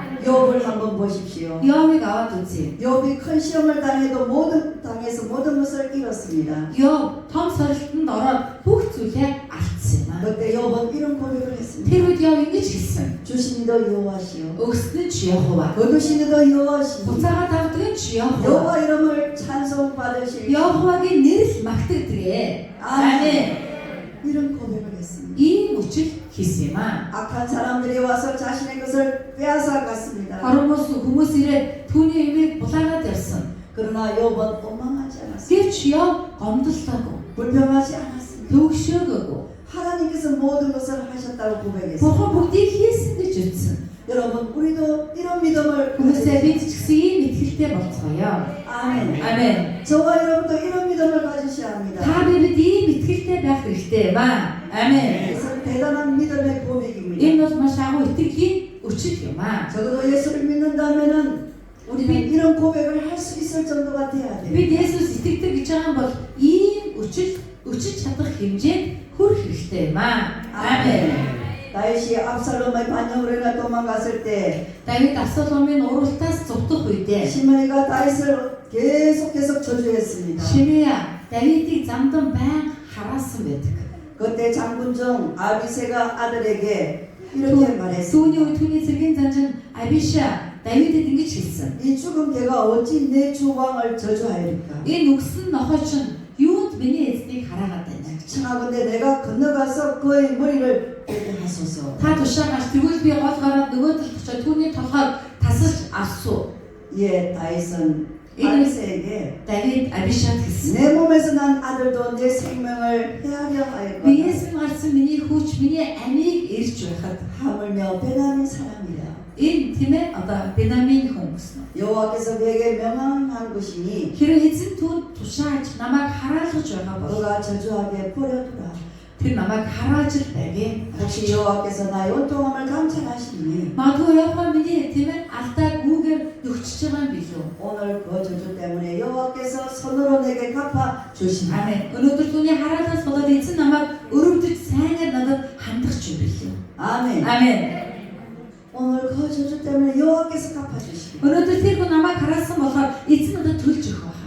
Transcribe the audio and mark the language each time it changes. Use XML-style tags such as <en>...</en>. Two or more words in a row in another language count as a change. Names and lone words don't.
<ko>욥을 한번 보십시오.</ko> <mn>Йовыг аваад үзье.</mn> <ko>욥이 큰 시험을 당해서 모든 것을 잃었습니다.</ko> <mn>Йов том сорилтонд ороод бүх зүйлээ алдсан юм аа.</mn> <ko>그때 욥은 이런 고백을 했습니다.</ko> <mn>Тэр үед Йов ингэж хэлсэн.</mn> <ko>주신 이도 여호와시오.</ko> <mn>Өгсөн нь ч Йehova.</mn> <ko>거두신 이도 여호와시오.</ko> <mn>Буцаага тавдаг нь ч Йehova.</mn> <ko>여호와 이름을 찬송 받으실</ko> <mn>Йehовагийн нэрэл магтагддаг.</mn> <ko>아멘. 이런 고백을 했습니다.</ko> <mn>Ийм үчил хийсэн юм аа.</mn> <ko>악한 사람들이 와서 자신의 것을 빼앗아 갔습니다.</ko> <mn>Хүмүүс ирээд түүний юмыг булаагаад явсан.</mn> <ko>그러나 욥은 원망하지 않았습니다.</ko> <mn>Гэвч Йов гомдлоогүй,</mn> <ko>불평하지 않았습니다.</ko> <mn>төгшөөгөөгүй.</mn> <ko>하나님께서 모든 것을 하셨다고 고백했습니다.</ko> <mn>Бурхан бүгдийг хийсэн гэж үзсэн.</mn> <ko>여러분, 우리도 이런 믿음을</ko> <mn>Хүмүүсээ бид ч гэсэн ийм итгэлтэй болцгоё.</mn> <ko>아멘. 아멘. 저와 여러분도 이런 믿음을 가지셔야 합니다.</ko> <mn>Та бид ийм итгэлтэй байх хэрэгтэй ба.</mn> <ko>아멘. 그것은 대단한 믿음의 고백입니다. Энэ бол маш агуу итгэлийн өчил юм аа. 적어도 예수를 믿는다면은 우리는 네. 이런 고백을 할 수 있을 정도가 돼야 돼요.</ko> <mn>Бид Есүс итгэдэг гэж байгаа бол ийм өчил чадах хэмжээнд хүрэх хэрэгтэй юм аа.</mn> <ko>아멘. 다윗이 압살롬의 반역으로 인해 도망갔을 때</ko> <mn>Давид Авсаломын уралдаас зовдох үедээ</mn> <ko>시므이가 다윗을 계속 저주했습니다.</ko> <mn>Шимея Давидыг замдан байн хараасан байдаг.</mn> <ko>그때 장군 중 아비새가 아들에게 이렇게 말했습니다.</ko> <mn>Түүний үед түүний зэргийн занжин Абиша Давидэд ингэж хэлсэн.</mn> <ko>이 죽은 개가 어찌 내 주 왕을 저주하였을까?</ko> <mn>Энэ үгсэн нохой чинь юунд миний эзнийг хараагаад байна.</mn> <ko>청하건대 내가 건너가서 그의 머리를 빼게 하소서.</ko> <mn>Та тушаа гарч тэгвэл би гол гараад нөгөө талд очиж түүний толгойг тасалж авсуу.</mn> <ko>예, 다윗은 아비새에게</ko> <mn>Давид Абишад хэлсэн.</mn> <ko>내 몸에서 난 아들도 내 생명을 해하려 하였거든.</ko> <mn>Биеэс нь гарсан миний хүүч миний амийг ирж байхад</mn> <ko>하물며 베냐민 사람이라.</ko> <mn>энэ тийм ээ одоо Бенамин хүн гэсэн.</mn> <ko>여호와께서 그에게 명령한 것이니</ko> <mn>Хэрэв эзэн түүнд тушааж намайг хараалгаж байгаа бол</mn> <ko>너가 저주하게 버려두라.</ko> <mn>тэр намайг харааж л байгээ.</mn> <ko>혹시 여호와께서 나의 온통함을 감찰하시니</ko> <mn>Магадгүй Йehova миний тийм ээ алдаа гүүгээр нөгчж байгаа юм билүү?</mn> <ko>오늘 그 저주 때문에 여호와께서 손으로 내게 갚아 주시니</ko> <mn>Амен. Өнөөдөр түүний хараалаас болоод эзэн намайг өрөвдөж сайнаар надад хандах ч юм билүү?</mn> <ko>아멘.</ko> <mn>Амен.</mn> <ko>오늘 그 저주 때문에 여호와께서 갚아 주시니</ko> <mn>Өнөөдөр тэр хүн намайг хараасан болохоор эзэн надад төлж өгөх байхаа.</mn>